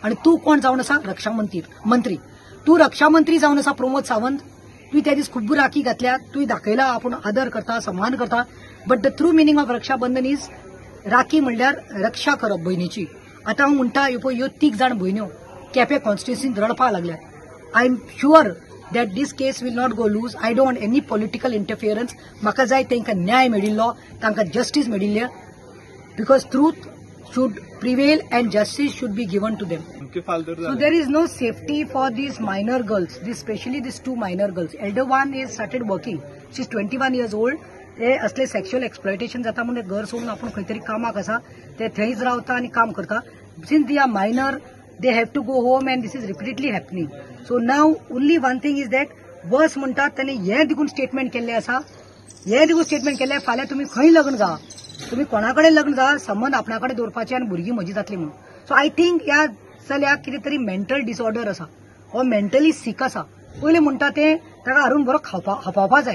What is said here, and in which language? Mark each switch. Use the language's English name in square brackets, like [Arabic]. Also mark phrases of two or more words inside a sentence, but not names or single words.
[Konkani] आनी तूं कोण जावन आसा, रक्षा मंत्री, तूं रक्षा मंत्री जावन आसा प्रमोद सावंत, तुवें त्या दीस खूब राखी घातल्या, तुवें दाखयला आपूण आदर करता, सन्मान करता, [English] but the true meaning of Raksha Bandhan is [Konkani] राखी म्हणल्यार रक्षा करप भयणीची। आतां हांव म्हणटा, ह्यो 3 जाण भयण्यो केपें कॉन्स्टिट्युएन्सींत रडपाक लागल्यात। [English] I am sure that this case will not go loose. I don't want any political interference. म्हाका जाय तांकां न्याय मेळिल्लो, तांकां जस्टीस मेळिल्लें, because truth should prevail and justice should be given to them. So there is no safety for these minor girls, especially these 2 minor girls. Elder one is started working. She's 21 years old. [Konkani] ते असले [English] sexual exploitation [Konkani] जाता म्हणून घर सोडून आपण खंय तरी कामाक आसा, ते थंयच रावता आनी काम करता। [English] since they are minor, they have to go home and this is repeatedly happening. So now only one thing is that [Konkani] वर्स म्हणटात तांणी हे देखून स्टेटमेंट केल्ले आसा, हे देखून स्टेटमेंट केल्ले, फाल्यां तुमी खंय लग्न जा, तुमी कोणा कडेन लग्न जा, संबंध आपणा कडेन दवरपाचे आनी भुरगीं म्हजी जातली म्हणून। [English] so I think [Konkani] ह्या चल्याक कितें तरी [English] mental disorder [Konkani] आसा, हो [English] mentally sick [Konkani] आसा। पयलीं म्हणटा ते ताका हाडून बरो खावपावपा जाय।